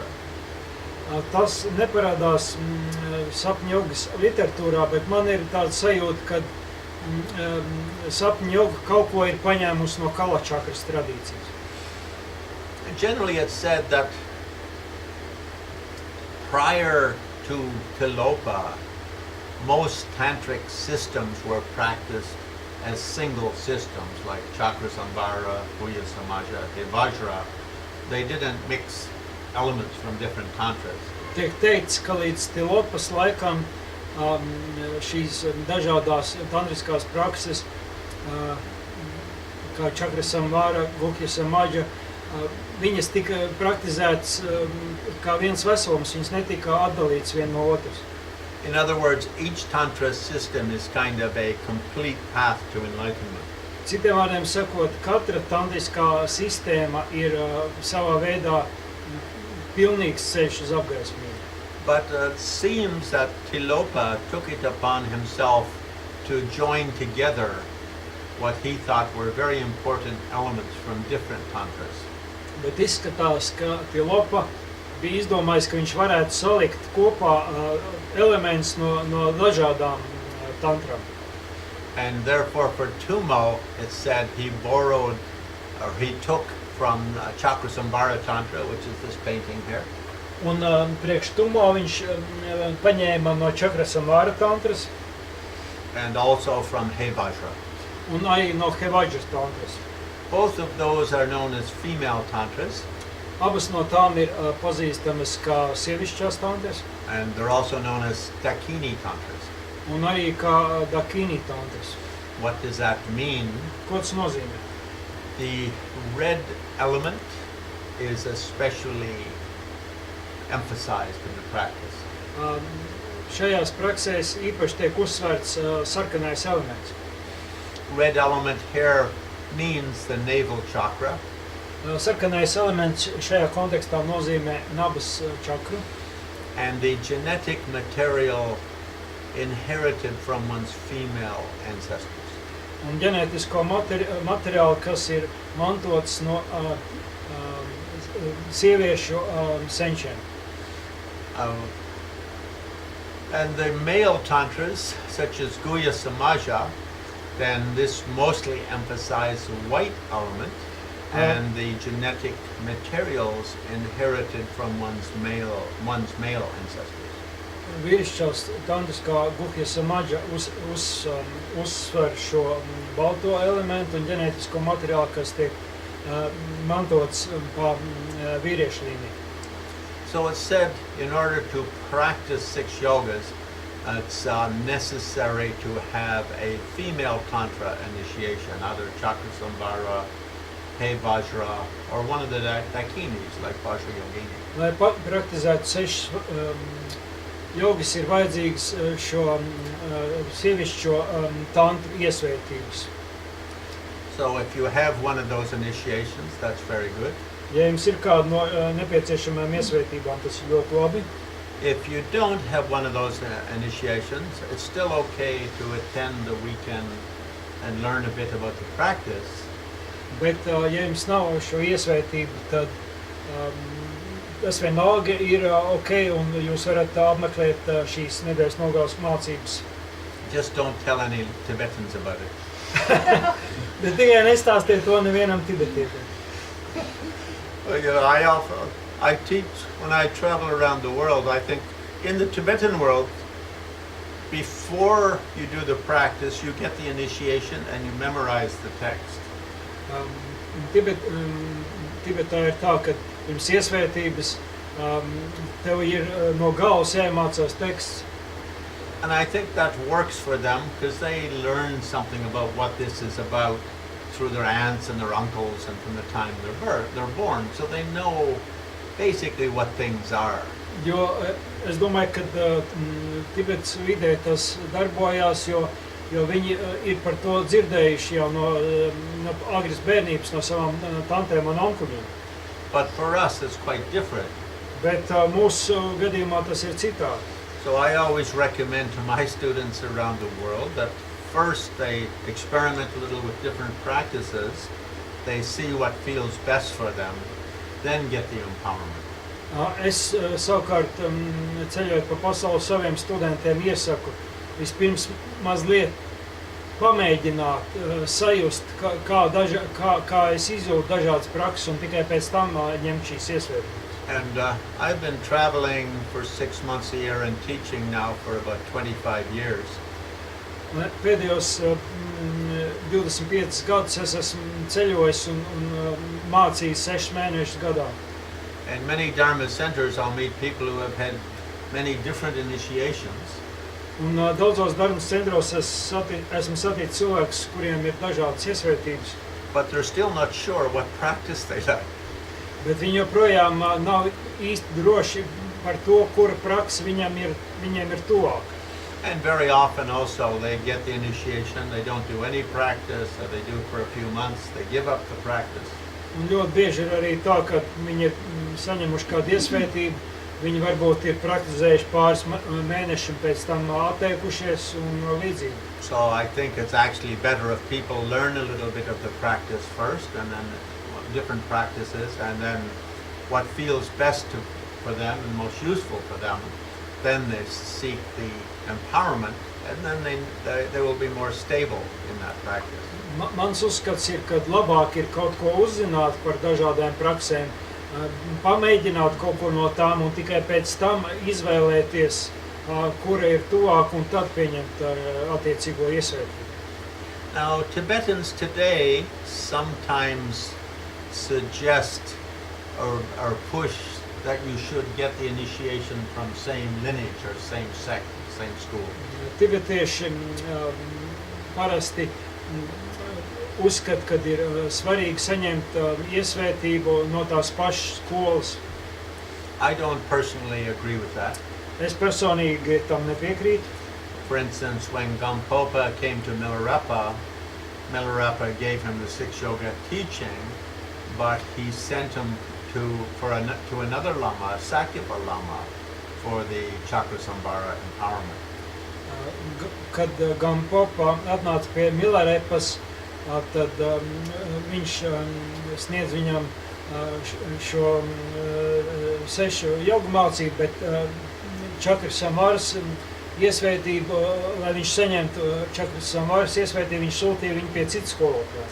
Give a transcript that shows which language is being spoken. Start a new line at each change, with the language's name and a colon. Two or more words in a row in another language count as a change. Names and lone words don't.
Latvian: tas neparādās sapņu jogas literatūrā, bet man ir tāda sajūta, ka sapņu joga kaut ko ir paņēmusi no Kala Chakras tradīcijas.
English: Generally it's said that prior to Tilopa, most tantric systems were practiced as single systems, like Chakra Samvara, Puya Samaja, Vajra. They didn't mix elements from different tantras.
Latvian: Tiek teikts, ka līdz Tilopas laikam šīs dažādās tantriskās prakses, kā Chakra Samvara, Gukya Samaja, viņas tika praktizētas kā viens veselums, viņas netika atdalītas viena no otras.
English: In other words, each tantra system is kind of a complete path to enlightenment.
Latvian: Citiem vārdiem sakot, katra tantriskā sistēma ir savā veidā pilnīgs ceļš uz apgaismību.
English: But it seems that Tilopa took it upon himself to join together what he thought were very important elements from different tantras.
Latvian: Bet izskatās, ka Tilopa bija izdomājis, ka viņš varētu salikt kopā elements no dažādām tantrām.
English: And therefore for Tumo, it said he borrowed, or he took from Chakra Sambhara Tantra, which is this painting here.
Latvian: Un priekš tumo viņš paņēma no Čakra Samvāra tantras
English: And also from Hevajra.
Latvian: un arī no Hevajras tantras.
English: Both of those are known as female tantras,
Latvian: Abas no tām ir pazīstamas kā sievišķās tantras
English: and they're also known as Dakini tantras.
Latvian: un arī kā Dakini tantras.
English: What does that mean?
Latvian: Ko tas nozīmē?
English: The red element is especially emphasized in the practice.
Latvian: Šajās praksēs īpaši tiek uzsvērts sarkanais elements.
English: Red element here means the navel chakra,
Latvian: Sarkanais elements šajā kontekstā nozīmē nabas čakru
English: and the genetic material inherited from one's female ancestors.
Latvian: un ģenētisko materiālu, kas ir mantots no sieviešu senčiem.
English: And the male tantras, such as Guhya Samaja, then this mostly emphasize the white element and the genetic materials inherited from one's male ancestors.
Latvian: Vīrišķās tantras kā Guhya Samaja uzsver šo balto elementu un ģenētisko materiālu, kas tiek mantots pa vīriešu līniju.
English: So it's said in order to practice 6 yogas, it's necessary to have a female tantra initiation, either Chakra Sambhara, He Vajra, or one of the Dakinis, like Vajra Yogini.
Latvian: Lai praktizētu 6 jogas, ir vajadzīgs šo sievišķo tantru iesvētības.
English: So if you have one of those initiations, that's very good.
Latvian: Ja jums ir kāda no nepieciešamajām iesvētībām, tas ir ļoti labi.
English: If you don't have one of those initiations, it's still okay to attend the weekend and learn a bit about the practice.
Latvian: Bet, ja jums nav šo iesvētību, tad tas vienalga ir ok, un jūs varat apmeklēt šīs nedēļas nogales mācības.
English: Just don't tell any Tibetans about it.
Latvian: Bet tikai nestāstiet to nevienam tibetietim.
English: Well, you know, I teach when I travel around the world. I think in the Tibetan world, before you do the practice, you get the initiation and you memorize the text.
Latvian: Tibetā ir tā, ka pirms iesvētības tev ir no galvas jāiemācās teksts.
English: And I think that works for them because they learn something about what this is about through their aunts and their uncles and from the time they're born. So they know basically what things are.
Latvian: Jo es domāju, ka Tibetas vidē tas darbojās, jo viņi ir par to dzirdējuši jau no agras bērnības no savām tantēm un onkuļiem.
English: But for us, it's quite different.
Latvian: Bet mūsu gadījumā tas ir citādi.
English: So I always recommend to my students around the world that first they experiment a little with different practices, they see what feels best for them, then get the empowerment.
Latvian: Es savukārt ceļojot pa pasauli saviem studentiem iesaku vispirms mazliet pamēģināt sajust, kā es izjūtu dažādas prakses un tikai pēc tam ņemt šīs iesvētības.
English: And I've been traveling for 6 months a year and teaching now for about 25 years.
Latvian: Pēdējos 25 gadus es esmu ceļojis un mācījis 6 mēnešus gadā.
English: In many Dharma centers, I'll meet people who have had many different initiations.
Latvian: Un daudzos dharmas centros esmu saticis cilvēkus, kuriem ir dažādas iesvētības.
English: But they're still not sure what practice they like.
Latvian: Bet viņi joprojām nav īsti droši par to, kura praksa viņiem ir tuvāk.
English: And very often also they get the initiation, they don't do any practice, or they do for a few months, they give up the practice.
Latvian: Un ļoti bieži ir arī tā, ka viņi ir saņemuši kādu iesvētību, viņi varbūt ir praktizējuši pāris mēnešus un pēc tam atteikušies un līdzīgi.
English: So I think it's actually better if people learn a little bit of the practice first and then different practices and then what feels best for them and most useful for them, then they seek the empowerment, and then they will be more stable in that practice.
Latvian: Mans uzskats ir, ka labāk ir kaut ko uzzināt par dažādām praksēm, pamēģināt kaut ko no tām un tikai pēc tam izvēlēties, kura ir tuvāk un tad pieņemt attiecīgo iesvētību.
English: Now, Tibetans today sometimes suggest or push that you should get the initiation from same lineage or same sect, same school.
Latvian: Tibetieši parasti uzskata, ka ir svarīgi saņemt iesvētību no tās pašas skolas.
English: I don't personally agree with that.
Latvian: Es personīgi tam nepiekrītu.
English: For instance, when Gampopa came to Milarepa, Milarepa gave him the Six Yoga teaching, but he sent him to another Lama, Sakyapa Lama, for the Chakrasambhara empowerment.
Latvian: Kad Gampopa atnāca pie Milarepas, tad viņš sniedz viņam šo 6 jogu mācību, bet Chakrasambharas iesvētību, lai viņš saņemtu Chakrasambharas iesvētību, viņš sūtīja viņu pie citas skolotāja.